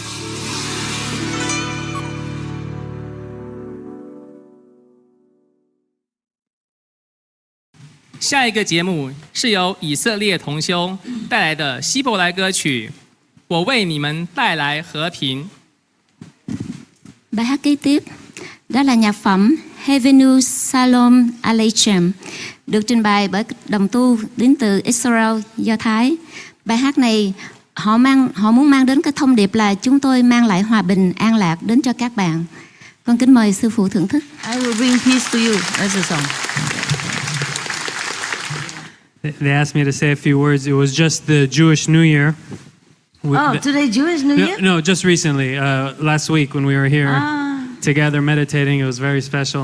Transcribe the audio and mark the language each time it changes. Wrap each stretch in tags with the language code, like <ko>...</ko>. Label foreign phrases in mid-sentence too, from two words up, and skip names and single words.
<zh>下一个节目是由以色列同修带来的希伯来歌曲《我为你们带来和平》。</zh> <vi>Bài hát kế tiếp đó là nhạc phẩm Heavenu Salom Aleichem, được trình bày bởi đồng tu đến từ Israel, Do Thái. Bài hát này họ muốn mang đến cái thông điệp là chúng tôi mang lại hòa bình, an lạc đến cho các bạn. Con kính mời sư phụ thưởng thức.</vi> <en>I will bring peace to you as a song. They asked me to say a few words. It was just the Jewish New Year. Today Jewish New Year? No, just recently, last week when we were here together meditating, it was very special.</en>